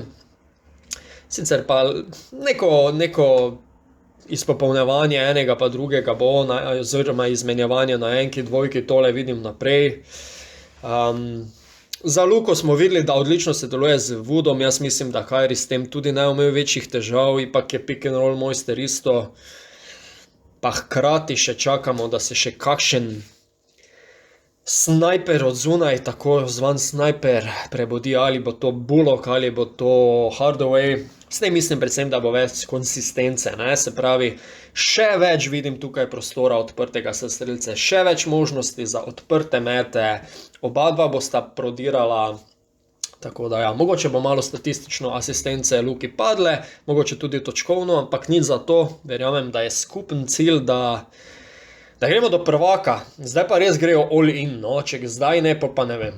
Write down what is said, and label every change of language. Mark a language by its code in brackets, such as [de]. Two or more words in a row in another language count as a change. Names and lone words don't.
[sl] Sicer pa neko izpopolnjevanje enega pa drugega bo, oziroma izmenjevanje na enki, dvojki, tole vidim naprej. Za Luko smo videli, da odlično se deluje z Woodom, jaz mislim, da Kyrie s tem tudi ne imel večjih težav, ipak je [en] pick and roll [sl] mojster isto. Pa hkrati še čakamo, da se še kakšen snajper od zunaj, tako zvan snajper, prebudi, ali bo to Bullock, ali bo to Hardaway. S tem mislim predvsem, da bo več konsistence, ne? Se pravi, še več vidim tukaj prostora odprtega za strelce, še več možnosti za odprte mete, oba dva bosta prodirala, tako da ja, mogoče bo malo statistično asistence Luki padle, mogoče tudi točkovno, ampak nič za to, verjamem, da je skupen cilj, da gremo do prvaka, zdaj pa res grejo [en] all in, [sl] no, če zdaj ne, pa ne vem.